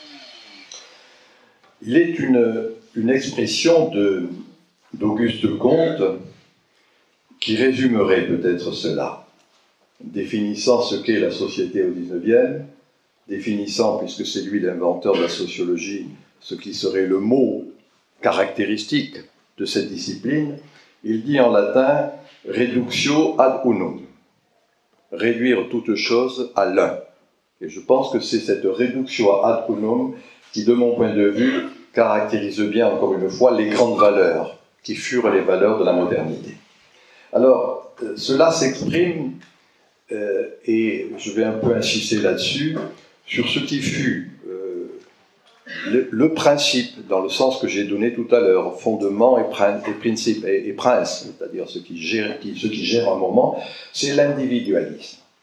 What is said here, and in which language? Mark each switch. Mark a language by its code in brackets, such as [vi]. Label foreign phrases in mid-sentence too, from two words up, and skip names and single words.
[fr] Il est une expression d'Auguste Comte qui résumerait peut-être cela, définissant ce qu'est la société au XIXe, définissant, puisque c'est lui l'inventeur de la sociologie, ce qui serait le mot caractéristique de cette discipline. Il dit en latin « [la] reductio ad unum », [fr] réduire toute chose à l'un. Et je pense que c'est cette [la] reductio ad unum [fr] qui, de mon point de vue, caractérise bien, encore une fois, les grandes valeurs, qui furent les valeurs de la modernité. Alors, cela s'exprime, et je vais un peu insister là-dessus, sur ce qui fut le principe, dans le sens que j'ai donné tout à l'heure, fondement et principe et prince, c'est-à-dire ce qui gère un moment, c'est l'individualisme.